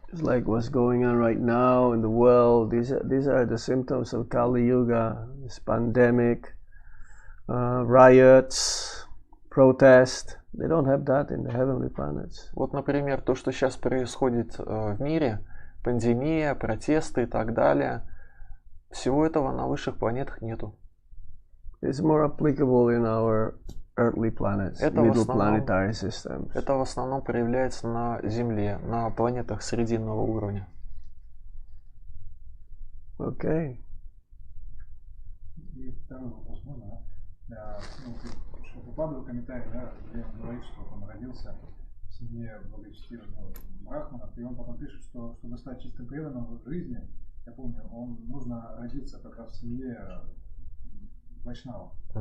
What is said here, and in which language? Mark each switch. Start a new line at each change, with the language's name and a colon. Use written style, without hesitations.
English: It's like what's going on right now in the world. These are the symptoms of Kali Yuga. This pandemic, riots, protest. They don't have that in the heavenly planets.
Russian: Вот, например, то, что сейчас происходит в мире, пандемия, протесты и так далее, всего этого на высших планетах нету.
English: It's more applicable in our earthly planets, middle planetary systems.
Russian: Это в основном проявляется на Земле, на планетах срединного уровня.
English: Okay.
Russian: И второй вопрос можно, да? Шрапапада в комментарии, да, где он говорит, что он родился в семье благочестивого брахмана, и он потом пишет, что чтобы стать чистым преданным в жизни, я помню, нужно родиться как раз в семье Вайшнава.